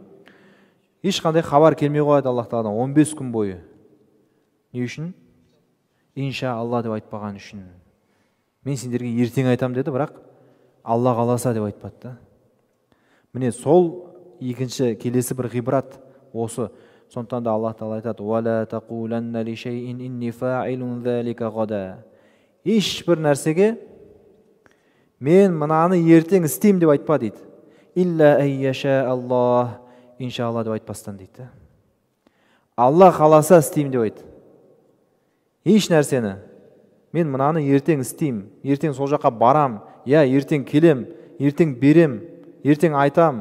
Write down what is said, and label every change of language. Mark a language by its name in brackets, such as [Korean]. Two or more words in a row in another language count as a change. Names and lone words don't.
[Kazakh] Ешқандай хабар келмей қояды Аллах Тағаладан 15 күн бойы. Не үшін? [Arabic] إن شاء الله [Kazakh] деп айтпаған үшін. Мен сендерге ертең айтам деді, бірақ Алла қаласа деп айтпады. Міне сол екінші келесі бір ғибрат осы. Сондықтан да Аллах Тағала айтады: [Arabic] "ولا تقولن لشيء إني فاعل ذلك غدا." [Kazakh] Ешбір нәрсеге мен мынаны ертең істеймін деп айтпа дейді. [Arabic] إلا أن يشاء الله, [Kazakh] иншалла деп айтпастан дейді. Алла қаласа істеймін деп айт. Еш нәрсені мен мынаны ертең істеймін, ертең сол жаққа барам, ертең келем, ертең берем, ертең айтам.